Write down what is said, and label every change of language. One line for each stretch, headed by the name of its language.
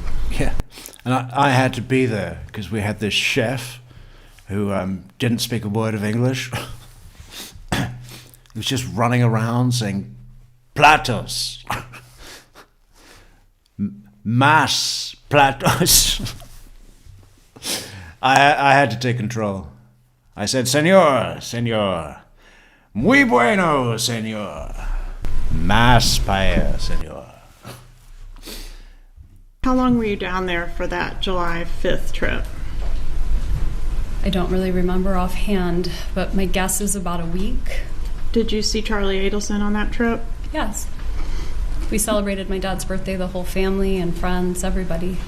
English: Yeah, and I had to be there because we had this chef who didn't speak a word of English. He was just running around saying,
Spanish: "Platos, más platos."
English: I had to take control. I said,
Spanish: "Señor, muy bueno, señor. Más paella, señor."
English: How long were you down there for that July 5th trip? I don't really remember offhand, but my guess is about a week. Did you see Charlie Adelson on that trip? Yes. We celebrated my dad's birthday, the whole family and friends, everybody.